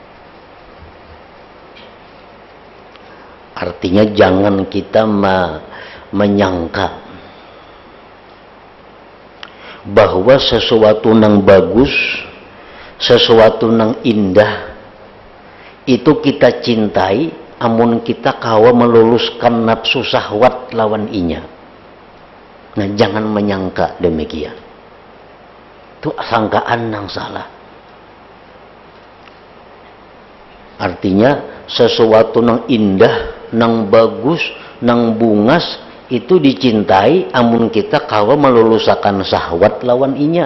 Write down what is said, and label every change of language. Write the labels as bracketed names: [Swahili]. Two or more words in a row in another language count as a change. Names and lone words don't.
[Indonesian] Artinya jangan kita menyangka bahwa sesuatu yang bagus, sesuatu yang indah itu kita cintai, [Banjar] amun kita kawa meluluskan nafsu syahwat lawan inya. [Indonesian] Nah, jangan menyangka demikian. [Banjar] Itu sangkaan yang salah. Artinya sesuatu yang indah, yang bagus, yang bungas itu dicintai amun kita kawa melulusakan syahwat lawan inya.